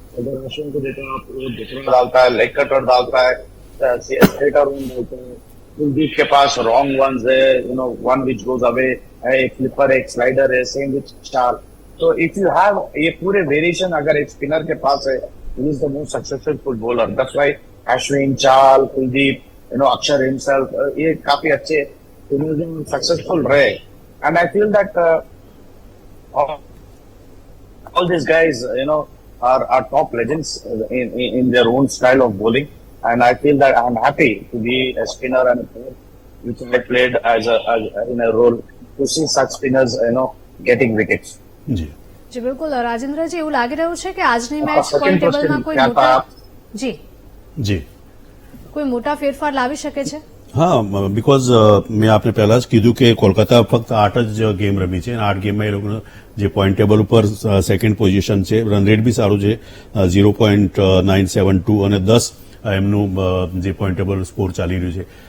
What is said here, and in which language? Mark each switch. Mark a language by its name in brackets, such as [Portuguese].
[Hindi] अगर अश्विन को देखो आप, वो डिफरेंट डालता है, लेग कटर डालता है, स्ट्रेटर वन डालता है। कुलदीप के पास रॉन्ग वंस है, वन विच गोज अवे है, एक फ्लिपर, एक स्लाइडर है, सेम विच चाहल। तो [English] if you have [Hindi] ये पूरे वेरिएशन अगर एक स्पिनर के पास है, [English] he is the most successful bowler. That's why Ashwin, Chahal, Kuldeep, Akshar himself, [Hindi] ये काफी अच्छे successful रहे. [English] And I feel that all these guys, are top legends in their own style of bowling. And I feel that I'm happy to be a spinner and a player, which I played in a role to see such spinners, getting wickets. [Hindi] जी [Gujarati] જી બિલકુલ રાજેન્દ્રજી, એવું લાગી રહ્યું છે કે આજની match point ટેબલમાં કોઈ મોટા [Hindi] जी [Gujarati] કોઈ મોટા ફેરફાર લાવી શકે છે? હા, બીકોઝ મેં આપને પહેલા જ કીધું કે કોલકાતા ફક્ત 8 જ ગેમ રમી છે અને 8 ગેમમાં એ લોકોનો જે પોઈન્ટ ટેબલ ઉપર સેકન્ડ પોઝિશન છે, રન રેટ બી સારું છે 0.972 અને 10 એમનું જે પોઈન્ટ ટેબલ સ્કોર ચાલી રહ્યું છે.